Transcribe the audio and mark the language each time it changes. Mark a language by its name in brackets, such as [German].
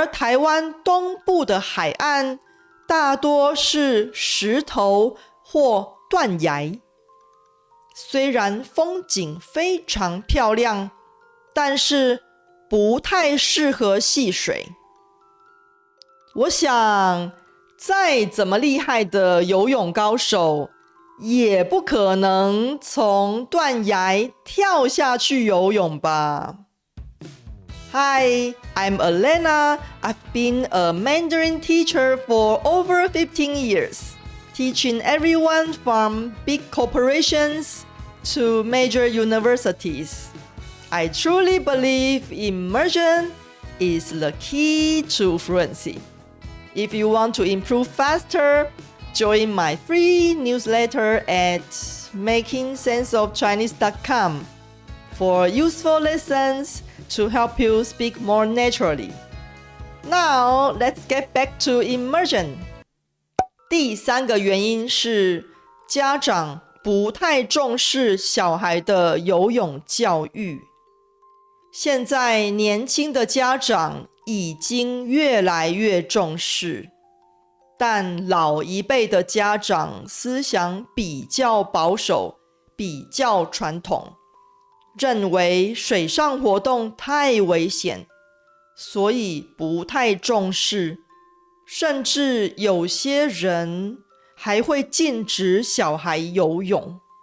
[Chinese] 而台湾东部的海岸大多是石头或断崖，虽然风景非常漂亮，但是不太适合戏水。我想，再怎么厉害的游泳高手，也不可能从断崖跳下去游泳吧。 [English] Hi, I'm Elena. I've been a Mandarin teacher for over 15 years, teaching everyone from big corporations to major universities. I truly believe immersion is the key to fluency. If you want to improve faster, join my free newsletter at makingsenseofchinese.com for useful lessons to help you speak more naturally. Now, let's get back to immersion. [Chinese] 第三个原因是家长不太重视小孩的游泳教育。现在年轻的家长已经越来越重视，但老一辈的家长思想比较保守，比较传统，认为水上活动太危险，所以不太重视，甚至有些人还会禁止小孩游泳。